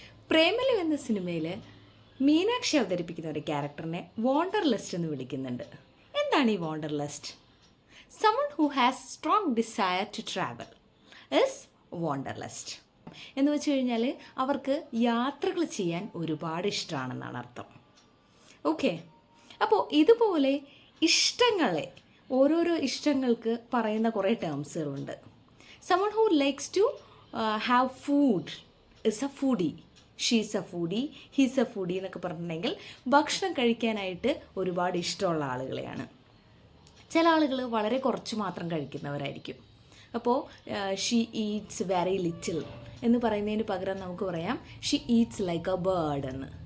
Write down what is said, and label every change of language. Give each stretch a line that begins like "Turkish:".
Malayalam: പ്രേമലു എന്ന സിനിമയിൽ മീനാക്ഷി അവതരിപ്പിക്കുന്ന ഒരു ക്യാരക്ടറിനെ വാണ്ടർലസ്റ്റ് എന്ന് വിളിക്കുന്നുണ്ട്. എന്താണ് ഈ wanderlust?
English: someone who has strong desire to travel is wanderlust.
Malayalam: എന്ന് വെച്ച് കഴിഞ്ഞാൽ അവർക്ക് യാത്രകൾ ചെയ്യാൻ ഒരുപാട് ഇഷ്ടമാണെന്നാണ് അർത്ഥം. ഓക്കെ, അപ്പോൾ ഇതുപോലെ ഇഷ്ടങ്ങളെ ഓരോരോ ഇഷ്ടങ്ങൾക്ക് പറയുന്ന കുറേ ടേംസുകളുണ്ട്.
English: someone who likes to have food is a foodie. She's a foodie, he's a foodie
Malayalam: എന്നൊക്കെ പറഞ്ഞിട്ടുണ്ടെങ്കിൽ ഭക്ഷണം കഴിക്കാനായിട്ട് ഒരുപാട് ഇഷ്ടമുള്ള ആളുകളെയാണ്. ചില ആളുകൾ വളരെ കുറച്ച് മാത്രം കഴിക്കുന്നവരായിരിക്കും. അപ്പോൾ
English: she eats very little
Malayalam: എന്ന് പറയുന്നതിന് പകരം നമുക്ക് പറയാം
English: she eats like a bird
Malayalam: എന്ന്.